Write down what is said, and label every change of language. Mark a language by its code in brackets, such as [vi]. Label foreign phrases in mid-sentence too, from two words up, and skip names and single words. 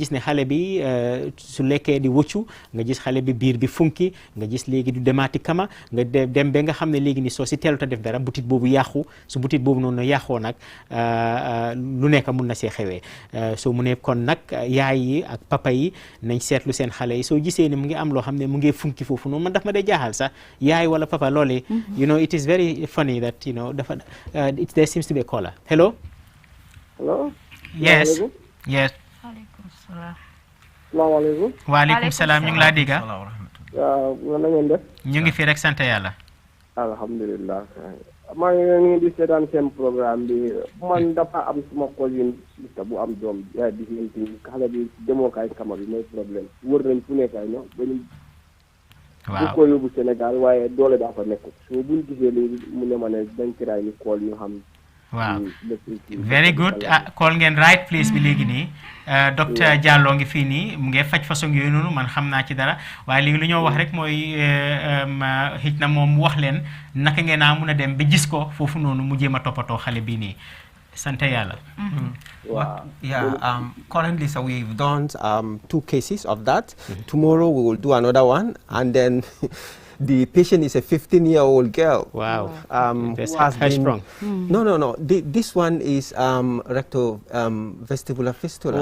[wo] gis ne xale bi su lekkee di wëccu nga gis xale bi biir bi funki nga gis léegi du demaati kama nga dem ba nga xam ne léegi nii soo si teelut a def dara butit boobu yàqu su butit boobu noonu yàqoo nag lu nekk mun na see xewee soo mu ne kon nag yaay yi ak papa yi nañ seetlu seen xale yi soo gisee ne mu ngi am loo xam ne mu ngi funki foofu noonu man daf ma dee jaaxal sax yaay wala papa loolu [en] you know it is very funny that you know [wo] dafa [en] there seems to be a caller. Hello. Hello. Yes. Yes. [wo] Salaamaaleykum. Waaleykum salaam ñu ngi laa dégg. waaw na ngeen def. ñu ngi fi rek sant yàlla. alhamdulilah. maa ngi di seetaan seen programme bi man dafa am suma cousin bu am doom di xamante ni xale bi demookaay kama bi mooy problème wër nañ fu nekkaay no bañu bu ko yóbbu Sénégal waaye doole daa fa nekkul so buñ gisee léegi mu ne ma ne dañ tiraay ni kool ñu xam. waaw [en] very good call [wo] ngeen [en] right place [wo] bi léegi nii docteur Diallo ngi fii nii mu ngi faj façon yooyu noonu man xam naa ci dara waaye léegi lu ñoo wax rek mooy xëj na moom mu wax leen naka ngeen a mun a dem ba gis ko foofu noonu mu jéem a toppatoo xale bii nii sant yàlla. [en] Wow. Yeah, currently so we've done 2 cases of that. Tomorrow we will do another one, and then the patient is a 15-year-old girl. Wow. Who has been strong. No. This one is rectal vestibular fistula.